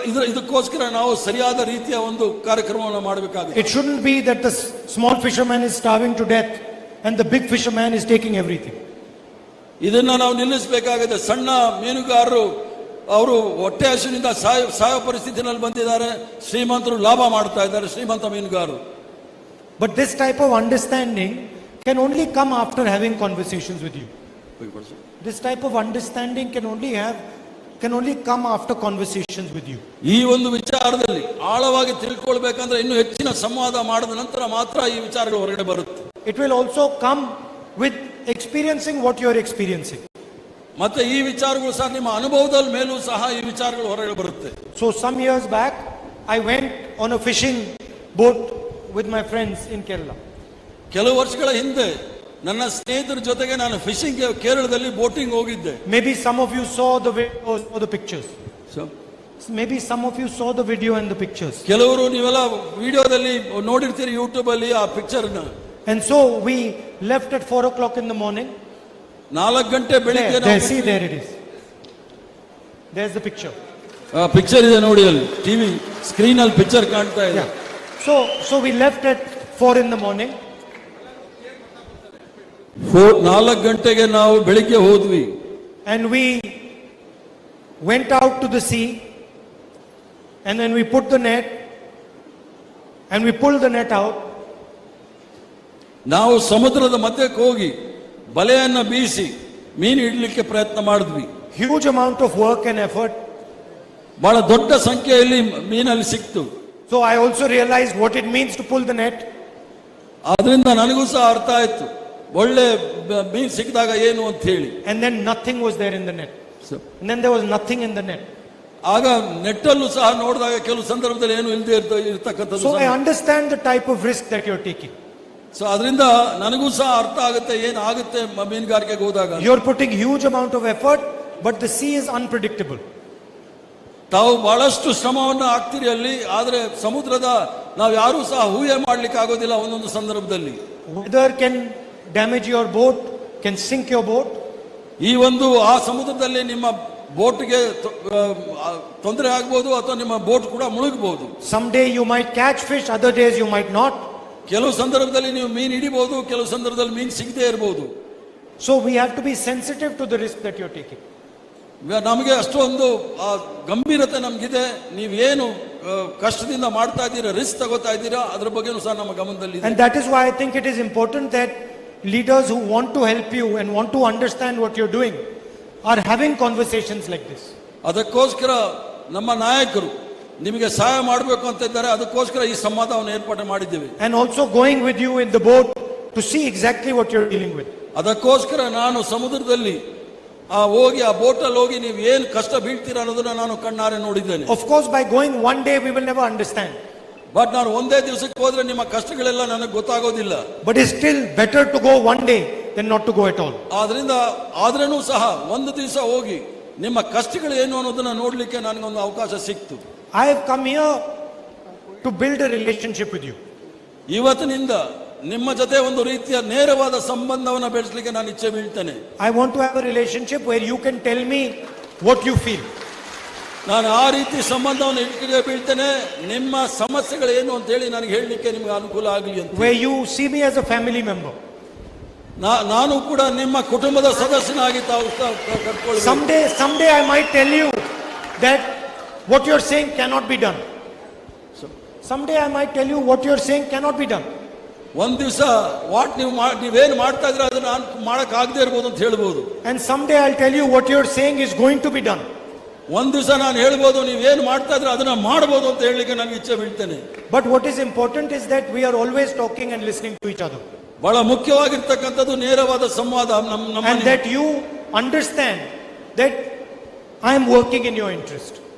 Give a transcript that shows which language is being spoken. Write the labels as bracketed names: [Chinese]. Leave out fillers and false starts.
[Kannada] ಇದಕ್ಕೋಸ್ಕರ ನಾವು ಸರಿಯಾದ ರೀತಿಯ ಒಂದು ಕಾರ್ಯಕ್ರಮವನ್ನು ಮಾಡಬೇಕಾಗಿದೆ. [English] It shouldn't be that the small fisherman is starving to death and the big fisherman is taking everything. [Kannada] ಇದನ್ನ ನಾವು ನಿಲ್ಲಿಸಬೇಕಾಗಿದೆ. ಸಣ್ಣ ಮೀನುಗಾರರು ಅವರು ಹೊಟ್ಟೆ ಹಸಿವಿನಿಂದ ಸಾಯೋ ಪರಿಸ್ಥಿತಿನಲ್ಲಿ ಬಂದಿದ್ದಾರೆ, ಶ್ರೀಮಂತರು ಲಾಭ ಮಾಡ್ತಾ ಇದ್ದಾರೆ, ಶ್ರೀಮಂತ ಮೀನುಗಾರರು. [English] But this type of understanding can only come after having conversations with you. This type of understanding can only come after conversations with you. [Kannada] ಈ ಒಂದು ವಿಚಾರದಲ್ಲಿ ಆಳವಾಗಿ ತಿಳ್ಕೊಳ್ಬೇಕಂದ್ರೆ ಇನ್ನು ಹೆಚ್ಚಿನ ಸಂವಾದ ಮಾಡಿದ ನಂತರ ಮಾತ್ರ ಈ ವಿಚಾರಗಳು ಹೊರಗಡೆ ಬರುತ್ತೆ. [English] It will also come with experiencing what you are experiencing. [Kannada] ಮತ್ತೆ ಈ ವಿಚಾರಗಳು ಸಹ ನಿಮ್ಮ ಅನುಭವದ ಮೇಲೂ ಸಹ ಈ ವಿಚಾರಗಳು ಹೊರಗಡೆ ಬರುತ್ತೆ. [English] So some years back I went on a fishing boat with my friends in Kerala. [Kannada] ಕೆಲವು ವರ್ಷಗಳ ಹಿಂದೆ ನನ್ನ ಸ್ನೇಹಿತರ ಜೊತೆಗೆ ನಾನು ಫಿಶಿಂಗ್ ಕೇರಳದಲ್ಲಿ ಬೋಟಿಂಗ್ ಹೋಗಿದ್ದೆ. [English] Maybe some of you saw the videos or the pictures. Maybe some of you saw the video and the pictures. [Kannada] ಕೆಲವರು ನೀವೆಲ್ಲ ವಿಡಿಯೋದಲ್ಲಿ ನೋಡಿರ್ತೀರಿ ಯೂಟ್ಯೂಬ್ ಅಲ್ಲಿ ಆ ಪಿಕ್ಚರ್ ನ. [English] And so we left at 4 o'clock in the morning. [Kannada] 4 ಗಂಟೆ ಬೆಳಿಗ್ಗೆ [English] there it is. There's the picture. [Kannada] Picture ಇದೆ ನೋಡಿ, ಅಲ್ಲಿ ಟಿವಿ ಸ್ಕ್ರೀನ್ ಅಲ್ಲಿ ಪಿಕ್ಚರ್ ಕಾಣ್ತಾ ಇದೆ. [English] So we left at 4 in the morning. [Kannada] 4 ಗಂಟೆಗೆ ನಾವು ಬೆಳಿಗ್ಗೆ ಹೋದ್ವಿ. [English] And we went out to the sea and then we put the net and we pulled the net out. [Kannada] ನಾವು ಸಮುದ್ರದ ಮಧ್ಯಕ್ಕೆ ಹೋಗಿ ಬಲೆಯನ್ನ ಬೀಸಿ ಮೀನು ಹಿಡಲಿಕ್ಕೆ ಪ್ರಯತ್ನ ಮಾಡಿದ್ವಿ. [English] Huge amount of work and effort. [Kannada] ಬಹಳ ದೊಡ್ಡ ಸಂಖ್ಯೆಯಲ್ಲಿ ಮೀನಲ್ಲಿ ಸಿಕ್ತು. [English] So I also realized what it means to pull the net. [Kannada] ಅದರಿಂದ ನನಗೂ ಸಹ ಅರ್ಥ ಆಯ್ತು ಒಳ್ಳೆ ಮೀನು ಸಿಕ್ಕಿದಾಗ ಏನು ಅಂತ ಹೇಳಿ. [English] And then nothing was there in the net. And then there was nothing in the net. [Kannada] ಆಗ ನೆಟ್ಟಲ್ಲೂ ಸಹ ನೋಡಿದಾಗ ಕೆಲವು ಸಂದರ್ಭದಲ್ಲಿ ಏನು ಇಲ್ಲದೆ ಇರ್ತಕ್ಕಂಥದ್ದು. [English] So I understand the type of risk that you're taking. [Kannada] So ಅದರಿಂದ ನನಗೂ ಸಹ ಅರ್ಥ ಆಗುತ್ತೆ ಏನು ಆಗುತ್ತೆ ಮೀನುಗಾರಿಕೆಗೆ ಹೋದಾಗ. [English] You're putting huge amount of effort, but the sea is unpredictable. [Kannada] ತಾವು ಬಹಳಷ್ಟು ಶ್ರಮವನ್ನು ಹಾಕ್ತಿರಿ ಅಲ್ಲಿ, ಆದ್ರೆ ಸಮುದ್ರದ ನಾವು ಯಾರೂ ಸಹ ಊಹೆ ಮಾಡ್ಲಿಕ್ಕೆ ಆಗೋದಿಲ್ಲ ಒಂದೊಂದು ಸಂದರ್ಭದಲ್ಲಿ. [English] Weather can damage your boat, can sink your boat. [Kannada] ಈ ಒಂದು ಆ ಸಮುದ್ರದಲ್ಲಿ ನಿಮ್ಮ ಬೋಟ್ಗೆ ತೊಂದರೆ ಆಗ್ಬೋದು ಅಥವಾ ನಿಮ್ಮ ಬೋಟ್ ಕೂಡ ಮುಳುಗಬಹುದು. [English] Someday you might catch fish, other days you might not. [Kannada] ಕೆಲವು ಸಂದರ್ಭದಲ್ಲಿ ನೀವು ಮೀನು ಹಿಡಿಬಹುದು, ಕೆಲವು ಸಂದರ್ಭದಲ್ಲಿ ಮೀನು ಸಿಗದೇ ಇರಬಹುದು. [English] So we have to be sensitive to the risk that you're taking. [Kannada] ನಮಗೆ ಅಷ್ಟೊಂದು ಗಂಭೀರತೆ ನಮಗಿದೆ. ನೀವೇನು ಕಷ್ಟದಿಂದ ಮಾಡ್ತಾ ಇದ್ದೀರಾ, ರಿಸ್ಕ್ ತಗೋತಾ ಇದ್ದೀರಾ, ಅದ್ರ ಬಗ್ಗೆನೂ ಸಹ ನಮ್ಮ ಗಮನದಲ್ಲಿ. [English] And that is why I think it is important that leaders who want to help you and want to understand what you're doing are having conversations like this. [Kannada] ಅದಕ್ಕೋಸ್ಕರ ನಮ್ಮ ನಾಯಕರು ನಿಮಗೆ ಸಹಾಯ ಮಾಡಬೇಕು ಅಂತ ಇದ್ದಾರೆ. ಅದಕ್ಕೋಸ್ಕರ ಈ ಸಂವಾದವನ್ನು ಏರ್ಪಾಡು ಮಾಡಿದ್ದೇವೆ. [English] And also going with you in the boat to see exactly what you're dealing with. [Kannada] ಅದಕ್ಕೋಸ್ಕರ ನಾನು ಸಮುದ್ರದಲ್ಲಿ ಹೋಗಿ ಆ ಬೋಟಲ್ಲಿ ಹೋಗಿ ನೀವು ಏನು ಕಷ್ಟ ಬೀಳ್ತೀರಾ ಅನ್ನೋದನ್ನ ನಾನು ಕಣ್ಣಾರೆ ನೋಡಿದ್ದೇನೆ. [English] Of course, by going one day we will never understand. [Kannada] But ನಾನು ಒಂದೇ ದಿವಸಕ್ಕೆ ಹೋದ್ರೆ ನಿಮ್ಮ ಕಷ್ಟಗಳೆಲ್ಲ ನನಗೆ ಗೊತ್ತಾಗೋದಿಲ್ಲ. [English] But it's still better to go one day than not to go at all. [Kannada] ಆದ್ರಿಂದ ಆದ್ರೂ ಸಹ ಒಂದು ದಿವಸ ಹೋಗಿ ನಿಮ್ಮ ಕಷ್ಟಗಳು ಏನು ಅನ್ನೋದನ್ನ ನೋಡ್ಲಿಕ್ಕೆ ನನಗೊಂದು ಅವಕಾಶ ಸಿಕ್ತು. [English] I have come here to build a relationship with you. [Kannada] ಇವತ್ತಿನಿಂದ ನಿಮ್ಮ ಜೊತೆ ಒಂದು ರೀತಿಯ ನೇರವಾದ ಸಂಬಂಧವನ್ನು ಬೆಳೆಸಲಿಕ್ಕೆ ನಾನು ಇಚ್ಛೆ ಬೀಳ್ತೇನೆ. I want to have a relationship where you can tell me what you feel. ನಾನು ಆ ರೀತಿ ಸಂಬಂಧವನ್ನು ಇಟ್ಕೊಂಡು ಬೀಳ್ತೇನೆ. ನಿಮ್ಮ ಸಮಸ್ಯೆಗಳು ಏನು ಅಂತ ಹೇಳಿ ನನಗೆ ಹೇಳಲಿಕ್ಕೆ ನಿಮಗೆ ಅನುಕೂಲ ಆಗಲಿ ಅಂತ. [English] Where you see me as a family member. [Kannada] ನಾನು ಕೂಡ ನಿಮ್ಮ ಕುಟುಂಬದ ಸದಸ್ಯನಾಗಿ ತಾವು ಕರ್ಕೊಳ್ಳಿ. [English] Someday I might tell you that what you're saying cannot be done. Someday I might tell you what you're saying cannot be done. [Kannada] ಒಂದ್ ದಿವಸ ನೀವೇನು ಮಾಡ್ತಾ ಇದ್ರೆ ಅದನ್ನ ನಾನು ಮಾಡಕ್ ಆಗದೆ ಇರಬಹುದು ಅಂತ ಹೇಳ್ಬೋದು. [English] And someday I'll tell you what you're saying is going to be done. [Kannada] ಒಂದ್ ದಿವಸ ನಾನು ಹೇಳ್ಬೋದು ನೀವೇನು ಮಾಡ್ತಾ ಇದ್ರೆ ಅದನ್ನ ಮಾಡಬಹುದು ಅಂತ ಹೇಳಲಿಕ್ಕೆ ನನಗೆ ಇಚ್ಛೆ ಬೀಳ್ತೇನೆ. [English] But what is important is that we are always talking and listening to each other. [Kannada] ಬಹಳ ಮುಖ್ಯವಾಗಿರ್ತಕ್ಕಂಥದ್ದು ನೇರವಾದ ಸಂವಾದ. [English] And that you understand that I am working in your interest.